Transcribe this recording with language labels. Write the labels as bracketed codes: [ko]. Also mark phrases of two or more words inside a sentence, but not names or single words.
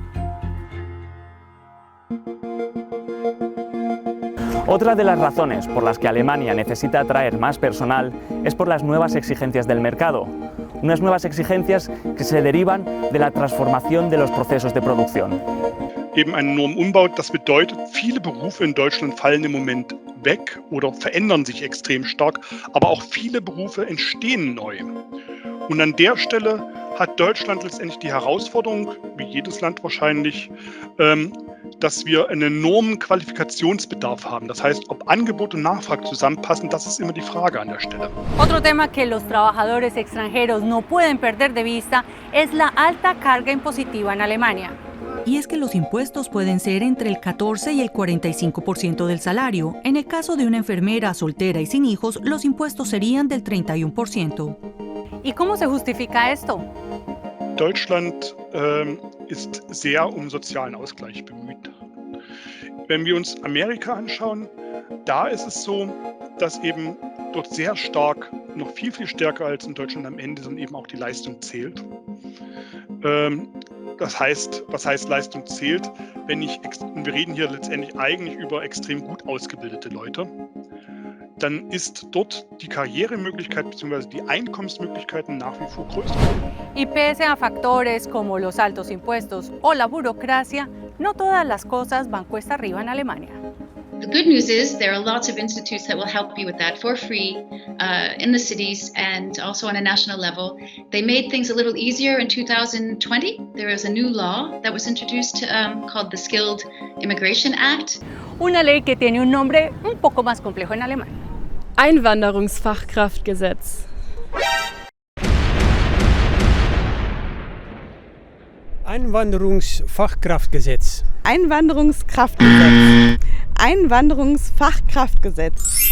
[es] Otra de las razones por las que Alemania necesita atraer más personal es por las nuevas exigencias del mercado. Unas nuevas exigencias que se derivan de la transformación de los procesos de producción. [de] Eben ein Normumbau, das bedeutet, viele Berufe in Deutschland fallen im Moment weg oder verändern sich extrem stark, aber auch viele Berufe entstehen neu. Und an der Stelle hat Deutschland letztendlich die Herausforderung, wie jedes Land wahrscheinlich, dass wir einen enormen Qualifikationsbedarf haben. Das heißt, ob Angebot und Nachfrage zusammenpassen, das ist immer die Frage an der Stelle. [es] Otro tema que los trabajadores extranjeros no pueden perder de vista es la alta carga impositiva en Alemania. Y es que los impuestos pueden ser entre el 14 y el 45% del salario. En el caso de una enfermera soltera y sin hijos, los impuestos serían del 31%. ¿Y cómo se justifica esto? [de] Deutschland ist sehr sozialen Ausgleich bemüht. Wenn wir uns Amerika anschauen, da ist es so, dass eben dort sehr stark, noch viel, viel stärker als in Deutschland am Ende, dann eben auch die Leistung zählt. Das heißt, was heißt Leistung zählt? Wir reden hier letztendlich eigentlich über extrem gut ausgebildete Leute, dann ist dort die Karrieremöglichkeit bzw. die Einkommensmöglichkeiten nach wie vor größer. [es] Y pese a factores como los altos impuestos o la burocracia, no todas las cosas van cuesta arriba en Alemania. [en] The good news is there are lots of institutes that will help you with that for free in the cities and also on a national level. They made things a little easier in 2020. There was a new law that was introduced called the Skilled Immigration Act. [es] Una ley que tiene un nombre un poco más complejo en alemán. [de] Einwanderungsfachkraftgesetz. Einwanderungsfachkraftgesetz. Einwanderungskraftgesetz. Einwanderungsfachkraftgesetz.